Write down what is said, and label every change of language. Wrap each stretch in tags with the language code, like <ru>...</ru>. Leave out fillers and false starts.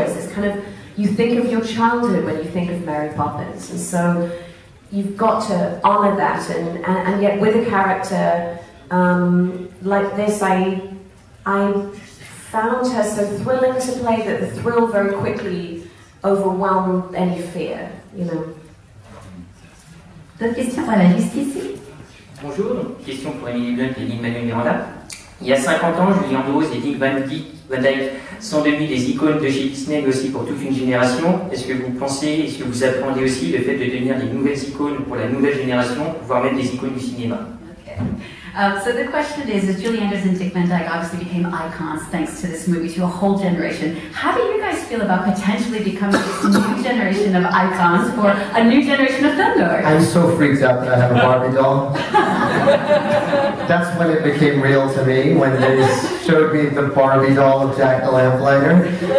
<en>It's this kind of, you think of your childhood when you think of Mary Poppins, and so you've got to honor that, and yet with a character like this, I found her so thrilling to play that the thrill very quickly overwhelmed any fear, you know.</en> <fr>D'autres questions? Voilà, juste ici. Bonjour, question pour Emily Blunt et Lin-Manuel Miranda. Il y a 50 ans, Julie Andrews et Dick Van Dyke sont devenus des icônes de chez Disney, mais aussi pour toute une génération. Est-ce que vous pensez, est-ce que vous appréhendez aussi le fait de devenir des nouvelles icônes pour la nouvelle génération, voire même des icônes du cinéma?</fr> <en>Okay. So the question is, as Julie Andrews and Dick Van Dyke obviously became icons thanks to this movie to a whole generation, how do you guys feel about potentially becoming this new generation of icons for a new generation of film goers? I'm so freaked out that I have a Barbie doll. That's when it became real to me, when they showed me the Barbie doll of Jack the Lamplighter.</en>